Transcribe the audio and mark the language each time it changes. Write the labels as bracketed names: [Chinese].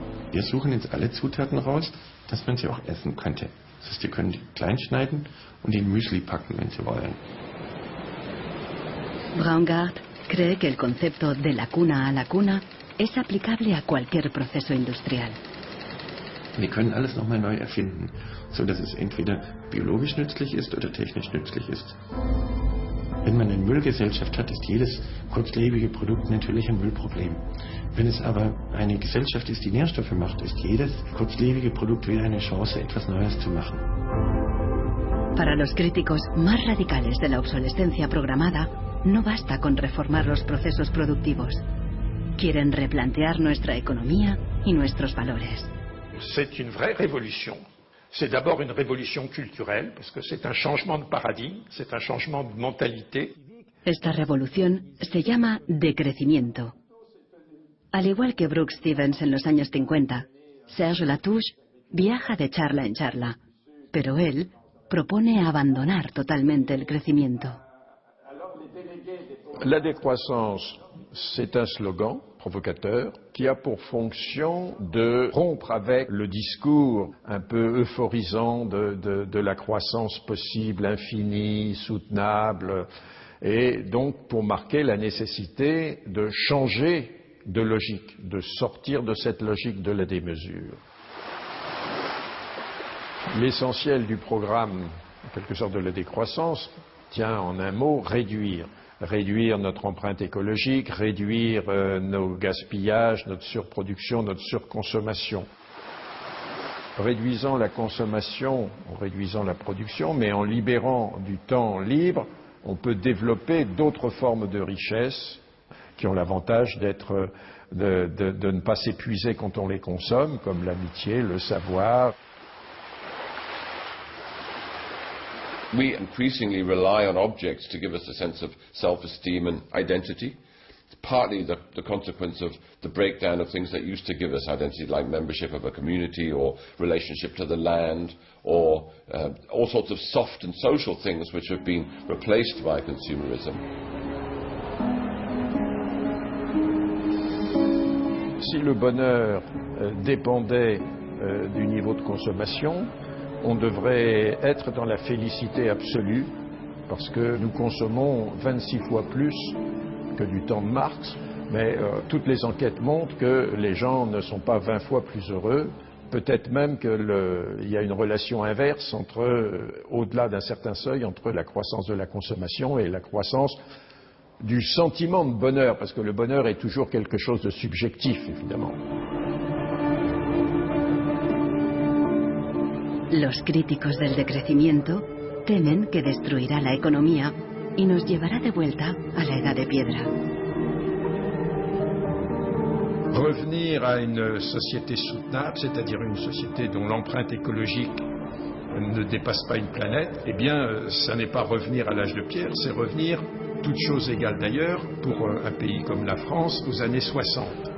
[German] Wir suchen jetzt alle Zutaten raus, dass man sie auch essen könnte. Das heißt, Sie können die klein schneiden und in Müsli packen, wenn Sie wollen. [Spanish] Braungart cree que el concepto de la cuna a la cuna es aplicable a cualquier proceso industrial. [German] Wir können alles nochmal neu erfinden, so dass es entweder biologisch nützlich ist oder technisch nützlich ist. Wenn man eine Müllgesellschaft hat, ist jedes kurzlebige Produkt natürlich ein Müllproblem. Wenn es aber eine Gesellschaft ist, die Nährstoffe macht, ist jedes kurzlebige Produkt wieder eine Chance, etwas Neues zu machen. [Spanish] Para los críticos más radicales de la obsolescencia programada, no basta con reformar los procesos productivos. Quieren replantear nuestra economía y nuestros valores. [French] c'est une vraie révolution. C'est d'abord une révolution culturelle, parce que c'est un changement de paradigme, c'est un changement de mentalité. [Spanish] Esta revolución se llama decrecimiento. Al igual que Brooks Stevens en los años 50, Serge Latouche viaja de charla en charla, pero él propone abandonar totalmente el crecimiento. [French] La décroissance, c'est un slogan provocateur qui a pour fonction de rompre avec le discours un peu euphorisant de la croissance possible, infinie, soutenable, et donc pour marquer la nécessité de changer de logique, de sortir de cette logique de la démesure. L'essentiel du programme, en quelque sorte, de la décroissance tient en un mot réduire. Réduire notre empreinte écologique, réduire nos gaspillages, notre surproduction, notre surconsommation. Réduisant la consommation, en réduisant la production, mais en libérant du temps libre, on peut développer d'autres formes de richesse qui ont l'avantage de ne pas s'épuiser quand on les consomme, comme l'amitié, le savoir. [English] We increasingly rely on objects to give us a sense of self-esteem and identity. It's partly the consequence of the breakdown of things that used to give us identity, like membership of a community or relationship to the land, or all sorts of soft and social things which have been replaced by consumerism. [French] Si le bonheur dépendait du niveau de consommation, on devrait être dans la félicité absolue, parce que nous consommons 26 fois plus que du temps de Marx, mais toutes les enquêtes montrent que les gens ne sont pas 20 fois plus heureux, peut-être même qu'il y a une relation inverse au-delà d'un certain seuil, entre la croissance de la consommation et la croissance du sentiment de bonheur, parce que le bonheur est toujours quelque chose de subjectif, évidemment. [Spanish] Los críticos del decrecimiento temen que destruirá la economía y nos llevará de vuelta a la edad de piedra. [French] Revenir à une société soutenable, c'est-à-dire une société dont l'empreinte écologique ne dépasse pas une planète, eh bien, ça n'est pas revenir à l'âge de pierre, c'est revenir, toutes choses égales d'ailleurs, pour un pays comme la France, aux années 60.